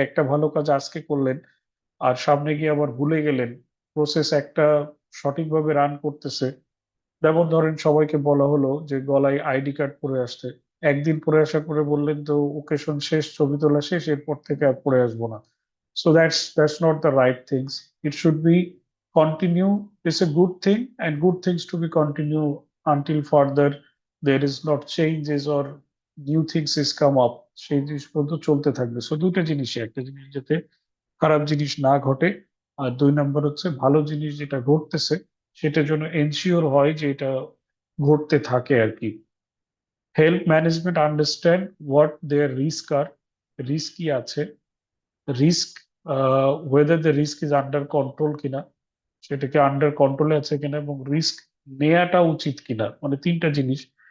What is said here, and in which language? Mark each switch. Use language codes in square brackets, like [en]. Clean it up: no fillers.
[bn] একটা ভালো কাজ আজকে করলেন আর সামনে গিয়ে আবার ভুলে গেলেন, প্রসেস একটা সঠিকভাবে রান করতেছে, যেমন ধরেন সবাইকে বলা হলো যে গলায় আইডি কার্ড পরে আসতে, একদিন পরে আসার পরে বললেন তো ওকেশন শেষ, ছবি তোলা শেষ, এরপর থেকে আর পরে আসবো না। [en] So that's not the right things. It should be continue. It's a good thing, and good things to be continue until further there is not changes or new things is come up. [bn] সেই জিনিস পর্যন্ত চলতে থাকবে। So দুইটা জিনিসই, একটা জিনিস যাতে খারাপ জিনিস না ঘটে, আর দুই নাম্বার হচ্ছে ভালো জিনিস যেটা ঘটতেছে সেটার জন্য এনশিওর হয় যে এটা ঘটতে থাকে আর কি। [en] help management understand what their risk are, risk [bn] কি আছে, [en] risk whether the risk is under control [bn] কিনা, সেটাকে আন্ডার কন্ট্রোলে আছে কিনা, এবং রিস্ক নেওয়াটা উচিত কিনা, মানে তিনটা জিনিস।